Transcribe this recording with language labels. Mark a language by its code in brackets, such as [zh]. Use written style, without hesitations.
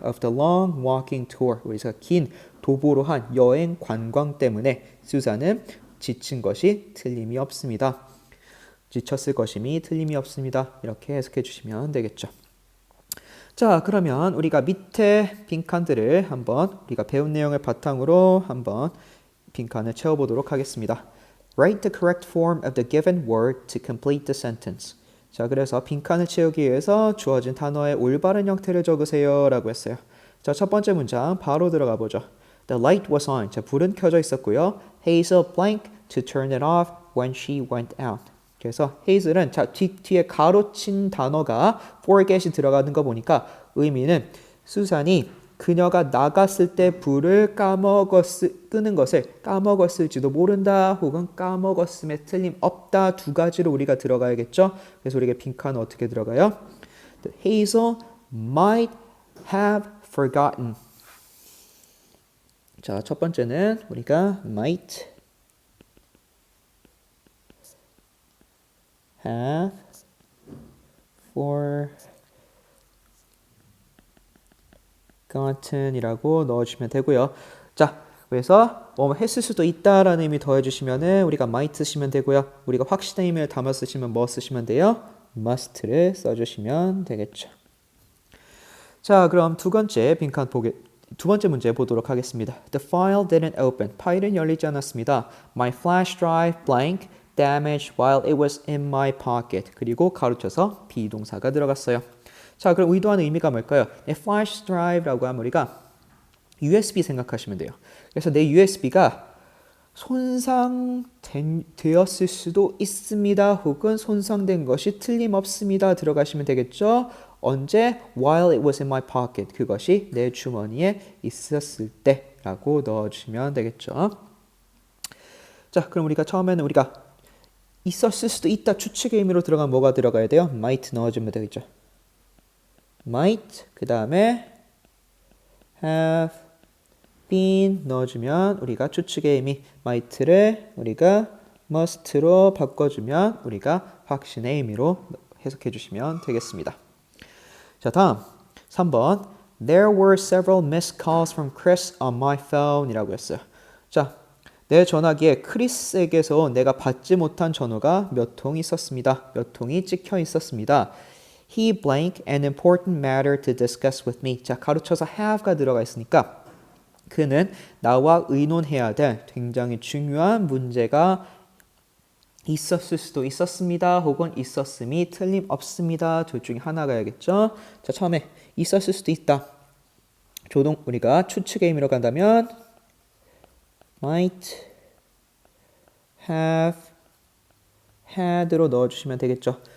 [en] of the long walking tour [ko] 우리가 긴 도보로 한 여행 관광 때문에 수산은 지친 것이 틀림이 없습니다. 지쳤을 것임이 틀림이 없습니다. 이렇게 해석해 주시면 되겠죠. 자, 그러면 우리가 밑에 빈칸들을 한번 우리가 배운 내용을 바탕으로 한번 빈칸을 채워보도록 하겠습니다. [en] Write the correct form of the given word to complete the sentence. [ko] 자, 그래서 빈칸을 채우기 위해서 주어진 단어의 올바른 형태를 적으세요 라고 했어요. 자, 첫 번째 문장 바로 들어가 보죠. [en] The light was on. [ko] 자, 불은 켜져 있었고요. [en] Hazel blank to turn it off when she went out. [ko] 그래서 헤이즐은 자, 뒤에 가로친 단어가 forget이 들어가는 거 보니까 의미는 수산이 그녀가 나갔을 때 불을 끄는 것을 까먹었을지도 모른다 혹은 까먹었음에 틀림없다 두 가지로 우리가 들어가야겠죠. 그래서 우리가 빈칸은 어떻게 들어가요? [en] The Hazel might have forgotten. [ko] 자, 첫 번째는 우리가 [en] might have forgotten [ko] 이라고 넣어주시면 되고요. 자, 그래서 뭐 했을 수도 있다라는 의미 더해주시면은 우리가 might 쓰시면 되고요. 우리가 확신의 의미를 담아 쓰시면 뭐 쓰시면 돼요? must를 써주시면 되겠죠. 자, 그럼 두 번째 문제 보도록 하겠습니다. [en] The file didn't open. [ko] 파일은 열리지 않았습니다. [en] My flash drive blank damaged while it was in my pocket. [ko] 그리고 가로쳐서 비동사가 들어갔어요. 자, 그럼 의도하는 의미가 뭘까요? flash drive라고 하면 우리가 USB 생각하시면 돼요. 그래서 내 USB가 손상되었을 수도 있습니다. 혹은 손상된 것이 틀림없습니다. 들어가시면 되겠죠? 언제? [en] While it was in my pocket. [ko] 그것이 내 주머니에 있었을 때라고 넣어주시면 되겠죠. 자, 그럼 우리가 처음에는 우리가 있었을 수도 있다 추측의 의미로 들어가면 뭐가 들어가야 돼요? might 넣어주면 되겠죠. might 그 다음에 have been 넣어주면 우리가 추측의 의미 might를 우리가 must로 바꿔주면 우리가 확신의 의미로 해석해 주시면 되겠습니다. 자, 다음 3번 [en] There were several missed calls from Chris on my phone [ko] 이라고 했어요. 자, 내 전화기에 크리스에게서 내가 받지 못한 전화가 몇 통 있었습니다. 몇 통이 찍혀 있었습니다. [en] He blank an important matter to discuss with me. [ko] 자, 가로쳐서 have가 들어가 있으니까 그는 나와 의논해야 될 굉장히 중요한 문제가 있었을 수도 있었습니다. 혹은 있었음이 틀림없습니다. 둘 중에 하나가야겠죠. 자, 처음에 있었을 수도 있다. 우리가 추측의 의미로 간다면 [en] might have had [ko] 로 넣어주시면 되겠죠.